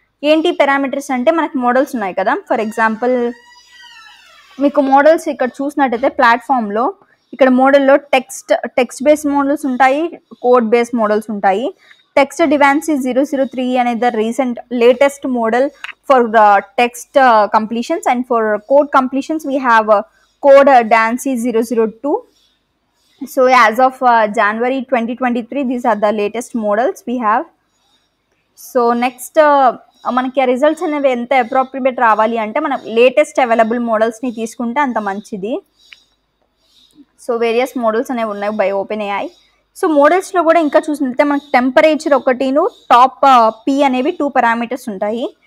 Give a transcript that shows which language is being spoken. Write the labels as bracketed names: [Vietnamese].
[Telugu] ఏంటి పారామీటర్స్ అంటే మనకి మోడల్స్ ఉన్నాయి కదా. ఫర్ ఎగ్జాంపుల్ మీకు మోడల్స్ ఇక్కడ చూసినట్టయితే ప్లాట్ఫామ్లో ఇక్కడ మోడల్లో టెక్స్ట్ బేస్ మోడల్స్ ఉంటాయి, కోడ్ బేస్ మోడల్స్ ఉంటాయి. [English] Text davinci 003 అనేది the recent latest model for the text completions and for code completions we have code davinci 002. So as of January 2023 these are the latest models we have. [Telugu] So next మనకి ఆ results అనేవి ఎంత appropriate రావాలి అంటే మనం latest available మోడల్స్ని తీసుకుంటే అంత మంచిది. సో వేరియస్ మోడల్స్ అనేవి ఉన్నాయి బై ఓపెన్ ఏఐ. సో మోడల్స్లో కూడా ఇంకా చూసినట్లయితే మనకి టెంపరేచర్ ఒకటిను టాప్ పీ అనేవి 2 పారామీటర్స్ ఉంటాయి.